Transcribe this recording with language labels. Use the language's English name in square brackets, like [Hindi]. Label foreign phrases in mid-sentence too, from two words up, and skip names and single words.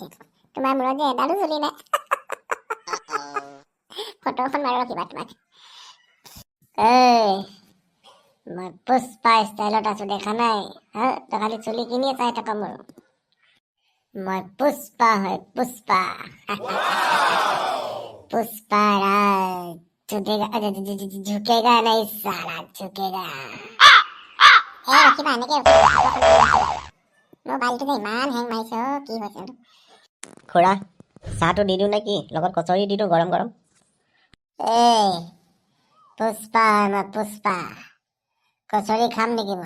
[Assamese] তোমাৰ মূৰত যে এডালো চুলি নাই। ফটো এখন মাৰি ৰখিবা তোমাক। এই মই পুষ্পা ষ্টাইলত আছো, দেখা নাই? তই খালি চুলি কিনিয়ে চাই থাক মোৰ। মই পুষ্পা হয়, পুষ্পা। [Hindi] पुष्पा राज झुकेगा झुकेगा नहीं साला झुकेगा। [Assamese] ৰখিবা এনেকে মোবাইলটো যে ইমান হেং মাৰিছে কি হৈছে? খুৰা চাহটো দি দিওঁ নে কি? লগত কচৰি দি দিওঁ গৰম গৰম। এই পুষ্পা মই পুষ্পা, কচৰি খাম নেকি মই?